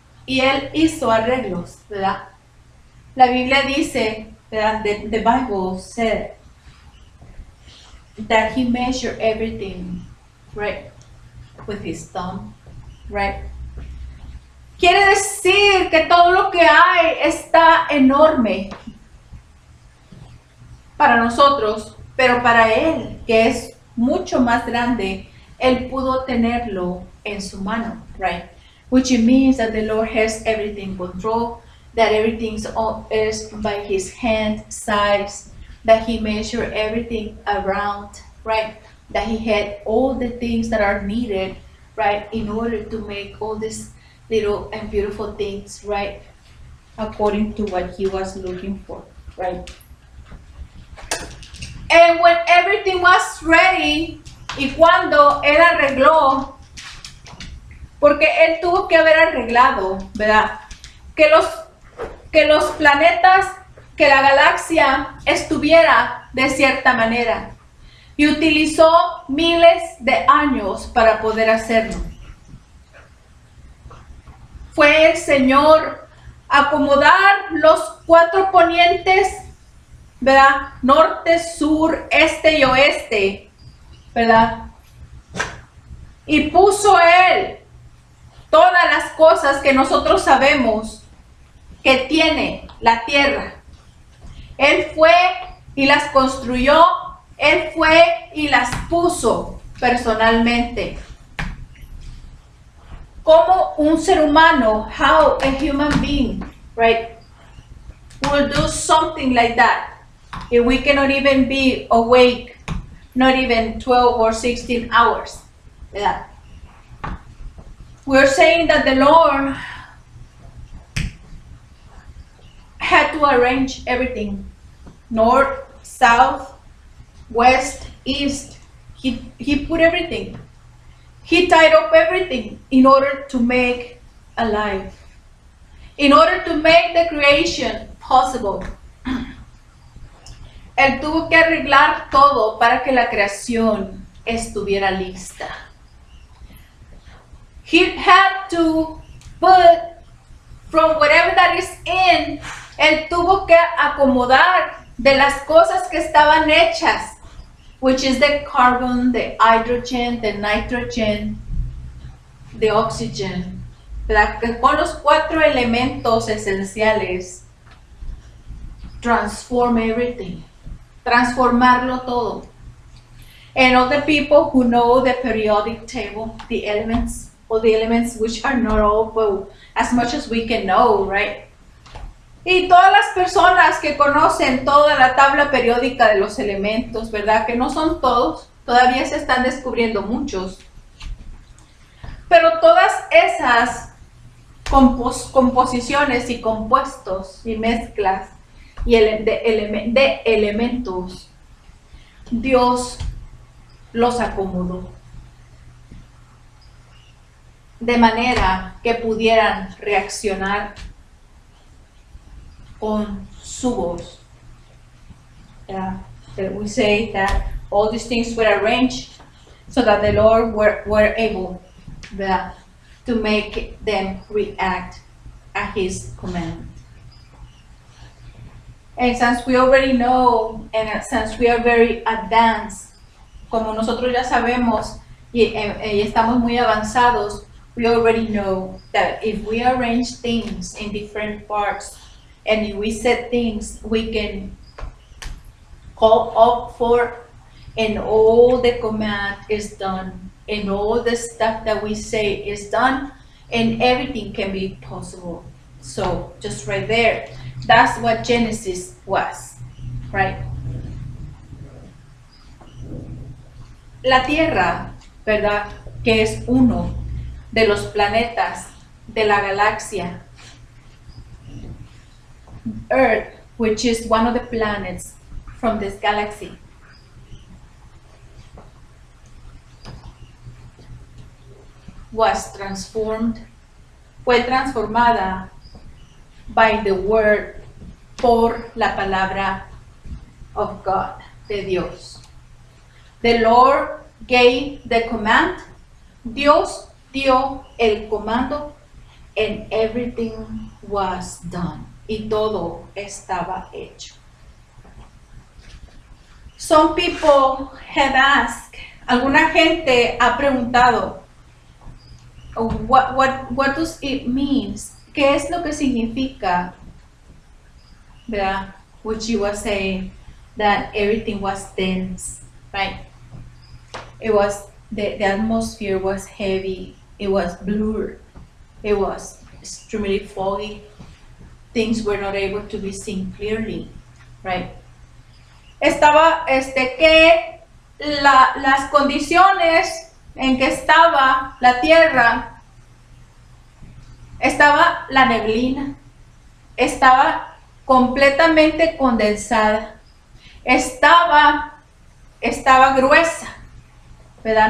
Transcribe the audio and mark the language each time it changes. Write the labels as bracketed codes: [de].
[es] Y Él hizo arreglos, ¿verdad? La Biblia dice, ¿verdad? [en] The Bible said that He measured everything, right? With His thumb, right? [es] Quiere decir que todo lo que hay está enorme para nosotros, pero para Él, que es mucho más grande, Él pudo tenerlo en su mano, [en] right? Which means that the Lord has everything controlled, that everything is by His hand size, that He measured everything around, right? That He had all the things that are needed, right, in order to make all these little and beautiful things, right, according to what He was looking for, right? And when everything was ready, [es] y cuando Él arregló, porque Él tuvo que haber arreglado, ¿verdad? Que los planetas, que la galaxia estuviera de cierta manera. Y utilizó miles de años para poder hacerlo. Fue el Señor acomodar los 4 ponientes, ¿verdad? Norte, sur, este y oeste, ¿verdad? Y puso Él todas las cosas que nosotros sabemos que tiene la tierra. Él fue y las construyó, Él fue y las puso personalmente. Como un ser humano, [en] how a human being, right, will do something like that if we cannot even be awake, not even 12 or 16 hours. Yeah. We're saying that the Lord had to arrange everything, north, south, west, east. He put everything. He tied up everything in order to make a life, in order to make the creation possible. [es] Él tuvo que arreglar todo para que la creación estuviera lista. [en] He had to put from whatever that is in, [es] Él tuvo que acomodar de las cosas que estaban hechas, [en] which is the carbon, the hydrogen, the nitrogen, the oxygen, [es] ¿verdad? Que con los 4 elementos esenciales, [en] transform everything, [es] transformarlo todo. [en] And all the people who know the periodic table, the elements, all the elements which are not all, but as much as we can know, right? [es] Y todas las personas que conocen toda la tabla periódica de los elementos, ¿verdad? Que no son todos, todavía se están descubriendo muchos. Pero todas esas composiciones y compuestos y mezclas de elementos, Dios los acomodó de manera que pudieran reaccionar con su voz. [en] That we say that all these things were arranged so that the Lord were able to make them react at His command. And since we already know, and since we are very advanced, [es] como nosotros ya sabemos y estamos muy avanzados, [en] we already know that if we arrange things in different parts and if we set things we can call up for, and all the command is done, and all the stuff that we say is done, and everything can be possible. So just right there, that's what Genesis was, right? [es] La Tierra, ¿verdad? Que es uno de los planetas de la galaxia. [en] Earth, which is one of the planets from this galaxy. Was transformed, [es] fue transformada [en] by the word, [es] por la palabra [en] of God, [es] de Dios. [en] The Lord gave the command, [es] Dios dio el comando, [en] and everything was done. [es] Y todo estaba hecho. [en] Some people have asked, [es] alguna gente ha preguntado, [en] what does it mean? [es] ¿Qué es lo que significa? ¿Verdad? [en] Which you were saying that everything was dense, right? It was, the atmosphere was heavy, it was blurred, it was extremely foggy, things were not able to be seen clearly, right? [es] Estaba, que las condiciones en que estaba la tierra, estaba la neblina, estaba completamente condensada, estaba gruesa, ¿verdad?